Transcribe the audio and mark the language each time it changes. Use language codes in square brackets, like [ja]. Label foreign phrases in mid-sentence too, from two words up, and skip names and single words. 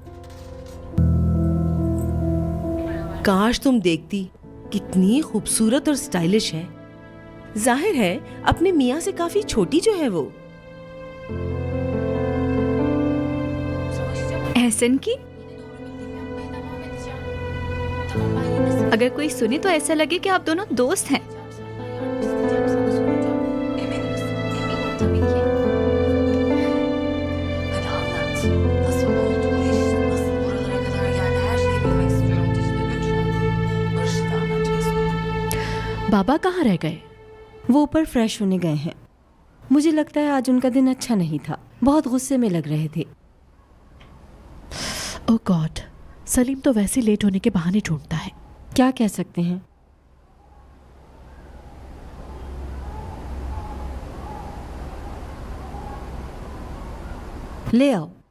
[hi] काश तुम देखती, कितनी खूबसूरत और स्टाइलिश है। जाहिर है अपने मियाँ से काफी छोटी जो है वो। एहसन की? अगर कोई सुने तो ऐसा लगे कि आप दोनों दोस्त हैं। [tr] Hadi anlat. Nasıl oldu bu iş? Nasıl buralara kadar geldi? Her şeyi bilmek istiyorum Dicle. Lütfen. Barış'ı da anlatacaksın. [hi] बाबा कहाँ रह गए? वो ऊपर फ्रेश होने गए हैं। मुझे लगता है आज उनका दिन अच्छा नहीं था, बहुत गुस्से में लग रहे थे। [en] Oh God, [hi] सलीम तो वैसे लेट होने के बहाने ढूंढता है। क्या कह सकते हैं? ले आओ।